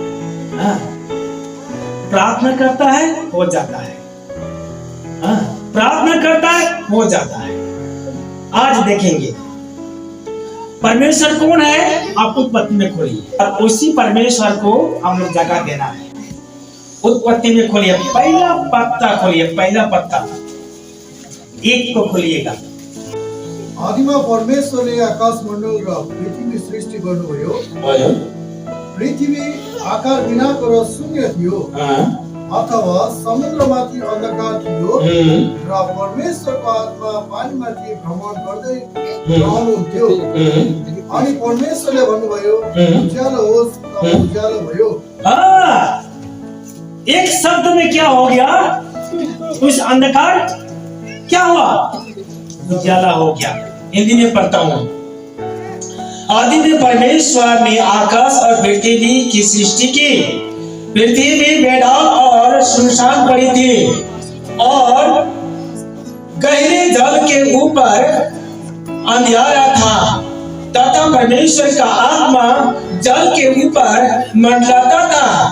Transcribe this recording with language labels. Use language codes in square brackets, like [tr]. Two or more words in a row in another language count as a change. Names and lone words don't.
[hi] प्रार्थना करता है, हो जाता है, प्रार्थना करता है, हो जाता है। आज देखेंगे परमेश्वर कौन है? आप उत्पत्ति में खोलिए और उसी परमेश्वर को हम लोग जगह देना है। उत्पत्ति में खोलिए, पहला पत्ता खोलिए, पहला पत्ता एक को खोलिएगा। [ne] आदिमा परमेश्वरले आकाश मण्डल र पृथ्वी सृष्टि गर्नुभयो। पृथ्वी आकार बिनाको र शून्य थियो, अथवा समुद्रमाथि अन्धकार थियो र परमेश्वरको आत्मा पानीमाथि भ्रमण गर्दै रहनुहुन्थ्यो। अनि परमेश्वरले भन्नुभयो, उज्यालो होस्, त उज्यालो भयो। [hi] एक शब्द में क्या हो गया? उस अंधकार क्या हुआ? उजाला हो गया। हिंदी में पढ़ता हूं। आदि में परमेश्वर ने आकाश और पृथ्वी की सृष्टि की। पृथ्वी बेडाल और सुनसान पड़ी थी और गहरे जल के ऊपर अंधियारा था, तथा परमेश्वर का आत्मा जल के ऊपर मंडलाता था।